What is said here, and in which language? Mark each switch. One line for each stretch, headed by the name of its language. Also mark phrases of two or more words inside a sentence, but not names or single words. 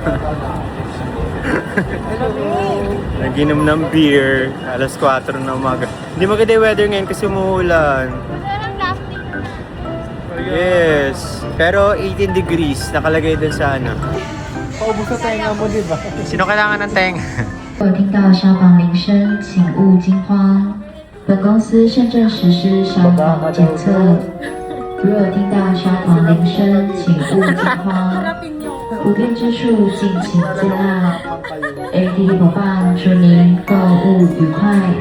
Filipino: Naginom ng beer. Alas 4 na umaga. Hindi maganda yung weather ngayon kasi umuulan. Parang plastic. Yes. Pero 18 degrees. Nakalagay dun sa ano. Paubos sa tenga mo, di ba? Sino kailangan ng tenga?
Chinese: 如有听到消防铃声，请勿惊慌。本公司现正实施消防检测。如有听到消防铃声，请勿惊慌。不便之处，敬请见谅。AD 伙伴，祝您购物愉快。